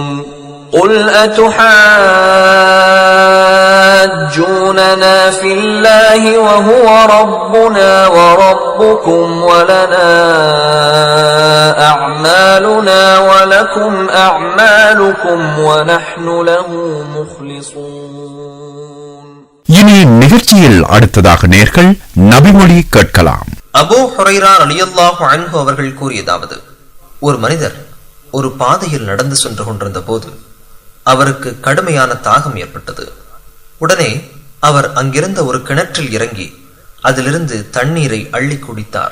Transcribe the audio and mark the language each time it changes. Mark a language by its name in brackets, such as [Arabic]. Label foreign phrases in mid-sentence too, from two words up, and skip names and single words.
[Arabic] قُلْ أَتُحَاجُّونَنَا فِي اللَّهِ وَهُوَ رَبُّنَا وَرَبُّكُمْ وَلَنَا أَعْمَالُنَا وَلَكُمْ أَعْمَالُكُمْ وَنَحْنُ لَهُ مُخْلِصُونَ. [Tamil] இனி நிகழ்ச்சியில் அடுத்ததாக நேர்கள் நபிமொழி கேட்கலாம். அபூ ஹுரைரா [Arabic] رضي الله عنه [Tamil] அவர்கள் கூறியதாவது, ஒரு மனிதர் ஒரு பாதையில் நடந்து சென்று கொண்டிருந்த போது அவருக்கு கடுமையான தாகம் ஏற்பட்டது. உடனே அவர் அங்கிருந்த ஒரு கிணற்றில் இறங்கி அதிலிருந்து தண்ணீரை அள்ளி குடித்தார்.